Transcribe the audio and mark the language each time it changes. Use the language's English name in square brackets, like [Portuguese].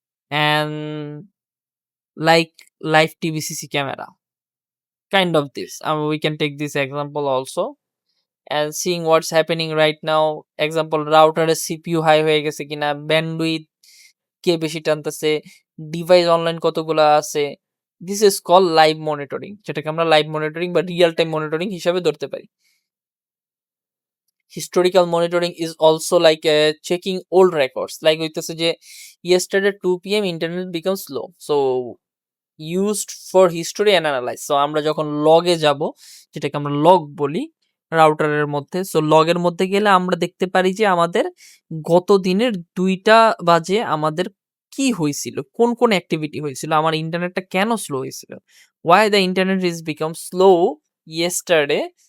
[English] And like live TVCC camera, kind of this. We can take this example also and seeing what's happening right now. [Bangla] Example, router CPU high হয়ে গেছে কিনা, bandwidth কে বেশি টানতেছে, device online কতগুলো আছে। [English] this is call live monitoring, [Bangla] যেটাকে আমরা live monitoring বা রিয়েল টাইম মনিটরিং হিসাবে ধরতে পারি। [English] historical monitoring is also like checking old records, like হইতেছে যে yesterday 2 p.m. internet becomes slow, so used for history and analyze. [Bangla] So আমরা যখন লগে যাব, যেটাকে আমরা লগ বলি রাউটারের মধ্যে, সো লগের মধ্যে গেলে আমরা দেখতে পারি যে আমাদের গত দিনের 2টা বাজে আমাদের কি হয়েছিল, কোন কোন অ্যাক্টিভিটি হয়েছিল, আমার ইন্টারনেটটা কেন স্লো হয়েছিল, [English] why the internet is become slow yesterday.